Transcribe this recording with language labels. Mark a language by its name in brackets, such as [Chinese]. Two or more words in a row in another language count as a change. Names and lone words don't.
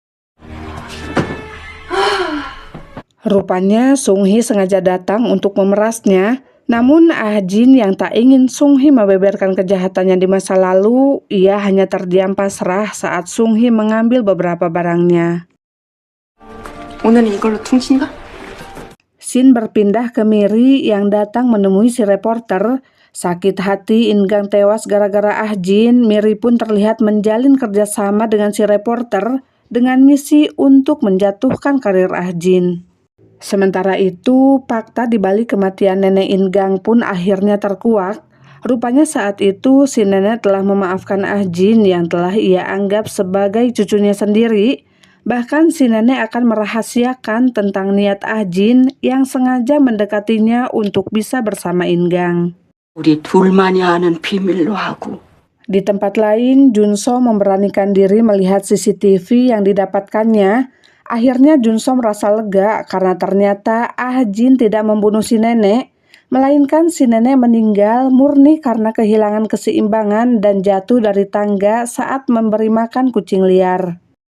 [Indonesian] Rupanya Sung Hee sengaja datang untuk memerasnya, namun Ah Jin yang tak ingin Sung Hee membeberkan kejahatannya di masa lalu, ia hanya terdiam pasrah saat Sung Hee mengambil beberapa barangnya. [Korean] 오늘은 이걸로 퉁친가? [Indonesian] Scene berpindah ke Miri yang datang menemui si reporter. Sakit hati In-gang tewas gara-gara Ah Jin, Miri pun terlihat menjalin kerjasama dengan si reporter dengan misi untuk menjatuhkan karir Ah Jin. Sementara itu, fakta di balik kematian nenek In-gang pun akhirnya terkuak. Rupanya saat itu si nenek telah memaafkan Ah Jin yang telah ia anggap sebagai cucunya sendiri. Bahkan si nenek akan merahasiakan tentang niat Ah Jin yang sengaja mendekatinya untuk bisa bersama In-gang. [Korean] 우리 둘만이 아는 비밀로 하고. [Indonesian] Di tempat lain, Junso memberanikan diri melihat CCTV yang didapatkannya. Akhirnya Junso merasa lega karena ternyata Ah Jin tidak membunuh si nenek, melainkan si nenek meninggal murni karena kehilangan keseimbangan dan jatuh dari tangga saat memberi makan kucing liar.